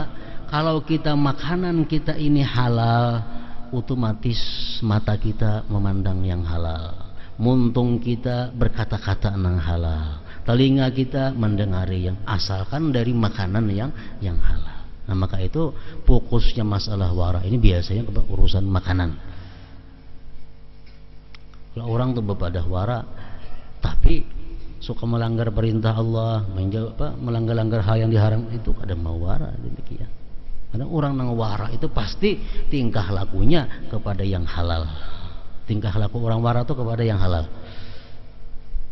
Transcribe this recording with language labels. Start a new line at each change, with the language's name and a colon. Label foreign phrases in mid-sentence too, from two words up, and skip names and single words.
Banjar: Kalau kita makanan kita ini halal, otomatis mata kita memandang yang halal, muntung kita berkata-kata nang halal, telinga kita mendengari yang asalkan dari makanan yang halal.
Indonesian: Nah maka itu fokusnya masalah wara ini biasanya ke urusan makanan.
Banjar: Kalau orang tuh bepadah wara tapi suka melanggar perintah Allah, melanggar hal yang diharam, itu ada mau wara demikian.
Indonesian: Karena orang nang wara itu pasti tingkah lakunya kepada yang halal. Tingkah laku orang wara itu kepada yang halal.